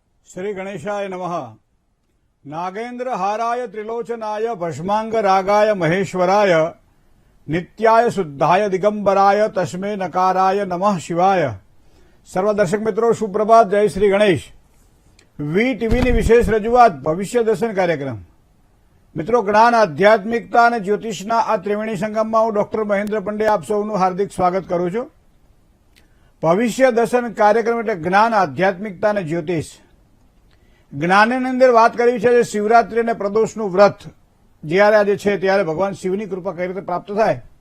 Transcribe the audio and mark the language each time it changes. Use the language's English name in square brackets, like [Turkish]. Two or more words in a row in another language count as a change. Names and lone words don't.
[Sanskrit] श्री गणेशाय नमः। नागेन्द्र हाराय त्रिलोचनाय भस्मांग रागाय महेश्वराय नित्याय शुद्धाय दिगंबराय तस्मे नकाराय नमः शिवाय। [Hindi] सर्व दर्शक मित्रों सुप्रभात, जय श्री गणेश। [Gujarati] वी टीवीની વિશેષ રજૂઆત ભવિષ્ય દર્શન કાર્યક્રમ। મિત્રો, જ્ઞાન, આધ્યાત્મિકતા અને જ્યોતિષના આ ત્રિવેણી સંગમમાં હું ડોક્ટર મહેન્દ્ર પંડે આપ સૌનું હાર્દિક સ્વાગત કરું છું। ભવિષ્ય દર્શન કાર્યક્રમ એટલે જ્ઞાન, આધ્યાત્મિકતા અને જ્યોતિષ। જ્ઞાનની અંદર વાત કરી છે શિવરાત્રી અને પ્રદોષનું વ્રત જ્યારે આજે છે ત્યારે ભગવાન શિવની કૃપા કઈ રીતે પ્રાપ્ત થાય।